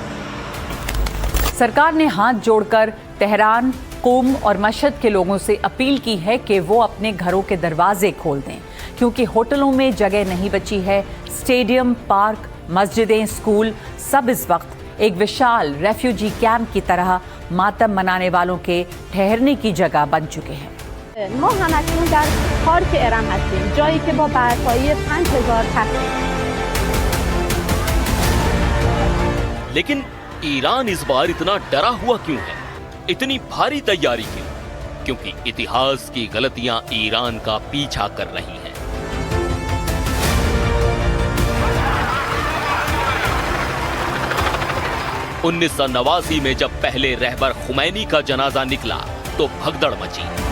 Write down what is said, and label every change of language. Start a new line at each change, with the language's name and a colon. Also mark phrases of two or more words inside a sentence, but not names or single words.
Hindi: सरकार ने हाथ जोड़कर तेहरान, कुम और मशहद के लोगों से अपील की है कि वो अपने घरों के दरवाजे खोल दें, क्योंकि होटलों में जगह नहीं बची है। स्टेडियम, पार्क, मस्जिदें, स्कूल सब इस वक्त एक विशाल रेफ्यूजी कैंप की तरह मातम मनाने वालों के ठहरने की जगह बन चुके हैं।
Persian: ما همکنون در پارک ارم هستیم، جایی که با برپایی 5000 تخت.
Hindi: लेकिन ईरान इस बार इतना डरा हुआ क्यों है? इतनी भारी तैयारी क्यों? क्योंकि इतिहास की गलतियां ईरान का पीछा कर रही हैं। उन्नीस 1989 में जब पहले रहबर खुमैनी का जनाजा निकला तो भगदड़ मची।